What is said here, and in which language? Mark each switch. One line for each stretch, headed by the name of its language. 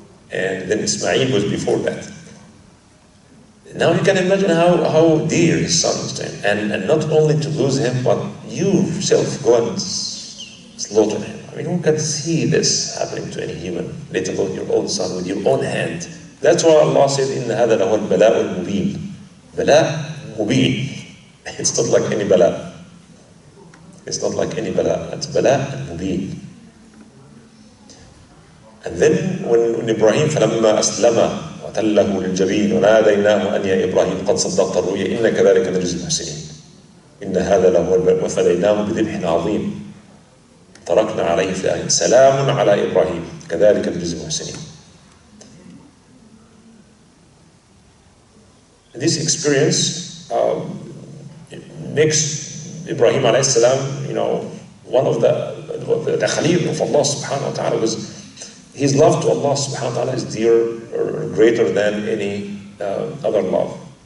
English: And then Ismail was before that. Now you can imagine how dear his son is to him. And not only to lose him, but you yourself go and slaughter him. I mean, who can see this happening to any human, let alone your own son with your own hand? That's why Allah said,
Arabic: إِنَّ هَذَا لَهُ الْبَلَاءُ الْمُبِينُ.
English: Bala mubin. It's not like any bala. It's not like any bala. It's bala mubin. And then when Ibrahim
Arabic: فَلَمَّا أَسْلَمَ وَتَلَّهُ لِلْجَبِينِ وَنَادَيْنَاهُ أَنْ يَا إِبْرَاهِيمُ قَدْ صَدَّقْتَ الرُّؤْيَا إِنَّ كَذَلِكَ نَجْزِي الْمُحْسِنِينَ إِنَّ هَذَا لَهُوَ الْبَلَاءُ وَفَدَيْنَاهُ بِذِبْحٍ عَظِيمٍ تَرَكْنَا عَلَيْهِ فِي الْآخِرِينَ سَلَامٌ عَلَى إِبْرَاهِيمَ كَذَلِكَ نَجْزِي الْمُحْسِنِينَ.
English: This experience makes Ibrahim alayhi salam, you know, one of the Khalil of Allah subhanahu wa ta'ala. Was his love to Allah subhanahu wa ta'ala is dear or greater than any other love.